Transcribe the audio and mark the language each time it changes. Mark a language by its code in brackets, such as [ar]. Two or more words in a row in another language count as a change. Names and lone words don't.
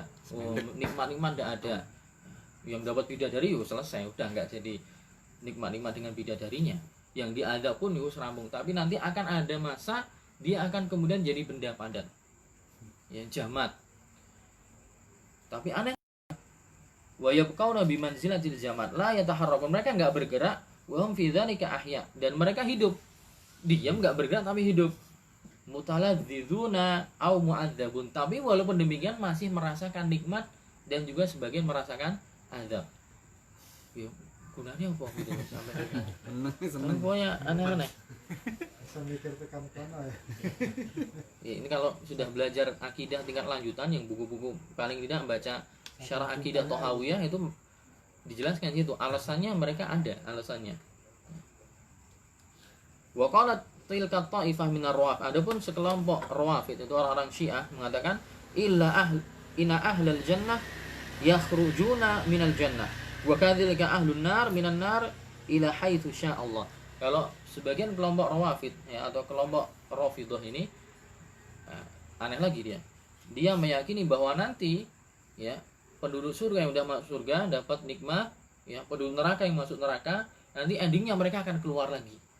[id] Nikmat-nikmat nggak ada. Yang dapat bidadari selesai, udah nggak jadi nikmat-nikmat dengan bidadarinya. Yang diadab pun rampung. Tapi nanti akan ada masa dia akan kemudian jadi benda padat, ya, jamat. Tapi aneh, [ar] ويبقون بمنزلة الجماد لا يتحركون. [id] Mereka nggak bergerak, [ar] وهم في ذلك أحياء, [id] dan mereka hidup. Diam, nggak bergerak tapi hidup. [ar] متلذذون أو معذبون. [id] Tapi walaupun demikian masih merasakan nikmat dan juga sebagian merasakan azab. Ya, gunanya apa gitu sampai seneng pokoknya aneh-aneh. Ya, ini kalau sudah belajar akidah tingkat lanjutan, yang buku-buku paling tidak baca syarah akidah Thahawiyah, itu dijelaskan situ alasannya, mereka ada alasannya. [ar] وقالت تلك طائفة من الرواف. [id] Adapun sekelompok rawafid itu orang-orang Syiah mengatakan [ar] إن أهل الجنة يخرجون من الجنة وكذلك أهل النار من النار إلى حيث شاء الله. [id] Kalau sebagian kelompok rawafid ya, atau kelompok Rafidah ini aneh lagi, dia meyakini bahwa nanti ya penduduk surga yang udah masuk surga dapat nikmat, ya, penduduk neraka yang masuk neraka nanti endingnya mereka akan keluar lagi.